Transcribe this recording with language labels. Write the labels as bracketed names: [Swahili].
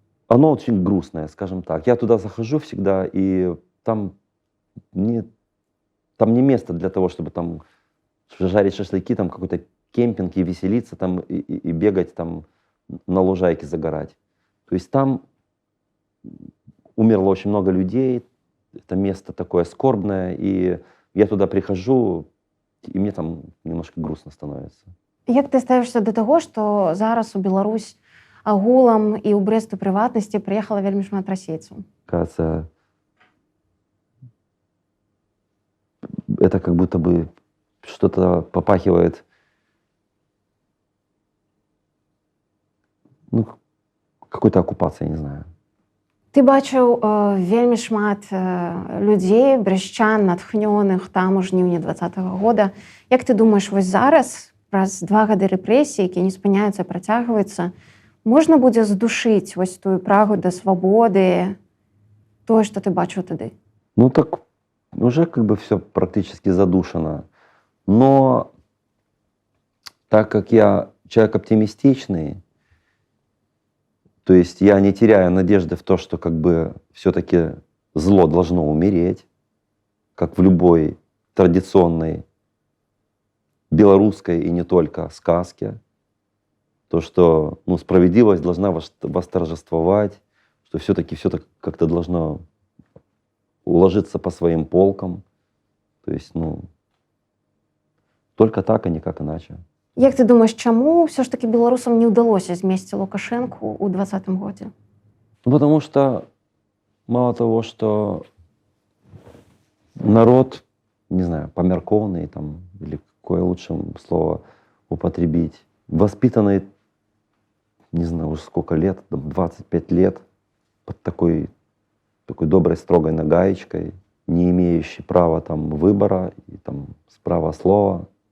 [Russian] Оно очень грустное, скажем так. Я туда захожу всегда, и там не место для того, чтобы там жарить шашлыки, там какой-то кемпинг и веселиться, там и бегать там на лужайке загорать. То есть там умерло очень много людей, это место такое скорбное, и я туда прихожу, и мне там немножко грустно становится. [Belarusian] Як ты ставішся до таго, што зараз у Беларусь агулам і ў Брэст у прыватнасці прыехала вельмі шмат расейцаў? [Russian] Кажется, это как будто бы что-то попахивает, ну, какой-то оккупацией, не знаю. [Belarusian] Ты бачыў вельмі шмат людзей, брэсчан, натхнёных там у жніўні 2020 года. Як ты думаеш, вось зараз, праз 2 гады рэпрэсій, якія не спыняюцца, працягваюцца, можна будзе здушыць вось тую прагу да свабоды, тое, што ты бачыў тады? [Russian] Ну так уже как бы все практически задушено. Но так как я человек оптимистичный, то есть я не теряю надежды в то, что как бы все-таки зло должно умереть, как в любой традиционной белорусской и не только сказке. То, что ну, справедливость должна восторжествовать, что все-таки все как-то должно уложиться по своим полкам. То есть, только так, а никак иначе. [Ukrainian] Як ти думаєш, чому все ж таки білорусам не вдалося змістити Лукашенку у 2020 році? [Russian] Ну, потому что мало того, что народ, не знаю, померкованный там, или какое лучше слово употребить, воспитанный, не знаю, уже сколько лет, там, 25 лет, под такой доброй, строгой нагаечкой, не имеющий права там выбора и там права слова.